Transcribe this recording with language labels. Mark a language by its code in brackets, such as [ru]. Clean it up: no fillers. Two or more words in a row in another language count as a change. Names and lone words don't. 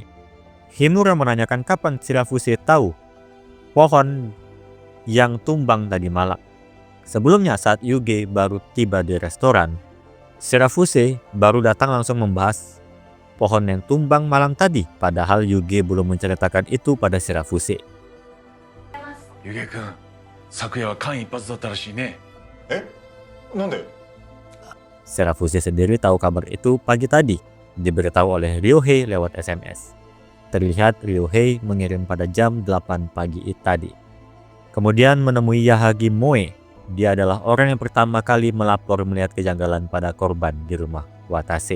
[id] Himura menanyakan kapan Shirafuse tahu pohon yang tumbang tadi malam. Sebelumnya saat Yuge baru tiba di restoran, Shirafuse baru datang langsung membahas pohon yang tumbang malam tadi, padahal Yuge belum menceritakan itu pada Shirafuse. [ja] ゆげくん、昨夜は間一髪だったらしいね。なんで？ [id] Shirafuse sendiri tahu kabar itu pagi tadi, diberitahu oleh Ryohei lewat SMS. Terlihat Ryohei mengirim pada jam 8 pagi tadi. Kemudian menemui Yahagi Moe. Dia adalah orang yang pertama kali melapor melihat kejanggalan pada korban di rumah Watase.